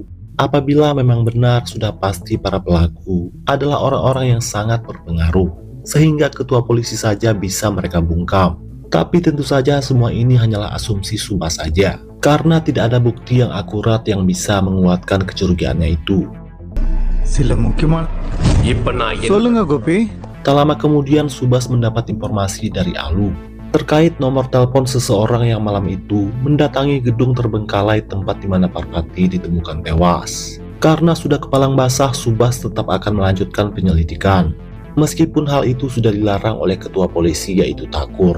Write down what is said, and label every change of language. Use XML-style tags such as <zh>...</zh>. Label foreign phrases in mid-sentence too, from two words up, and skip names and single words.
<id>Apabila memang benar sudah pasti para pelaku adalah orang-orang yang sangat berpengaruh, sehingga ketua polisi saja bisa mereka bungkam. Tapi tentu saja semua ini hanyalah asumsi Subas saja, karena tidak ada bukti yang akurat yang bisa menguatkan kecurigaannya itu.</id> <ta>சில முக்கியமான சொல்லுங்க கோபி.</ta> <id>Tak lama kemudian Subas mendapat informasi dari Alu terkait nomor telepon seseorang yang malam itu mendatangi gedung terbengkalai tempat di mana Parpati ditemukan tewas. Karena sudah kepalang basah, Subas tetap akan melanjutkan penyelidikan, meskipun hal itu sudah dilarang oleh ketua polisi yaitu Thakur.</id>